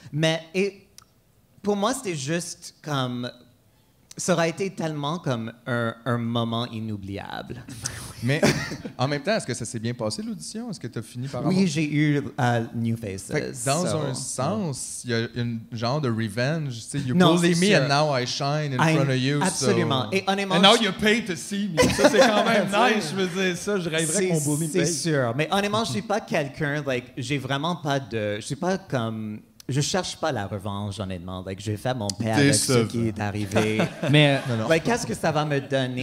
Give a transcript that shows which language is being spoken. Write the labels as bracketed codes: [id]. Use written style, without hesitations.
[fr] Mais pour moi, c'était juste comme... Ça aurait été tellement comme un moment inoubliable. Mais en même temps, est-ce que ça s'est bien passé, l'audition? Est-ce que tu as fini par avoir... Oui, j'ai eu New Faces. Dans un sens, il y a une genre de revenge. [en] You bully me and now I shine in front of you. [fr] Absolument. [en] So... [fr] Et honnêtement... [en] And now you pay to see me. [fr] Ça, c'est quand même nice. Je veux dire ça. Je rêverais que mon bully me paye. C'est sûr. Mais honnêtement, je suis pas quelqu'un... j'ai vraiment pas de... Je suis pas comme... Je cherche pas la revanche, honnêtement. J'ai fait mon père avec ce qui est arrivé. Mais qu'est-ce que ça va me donner?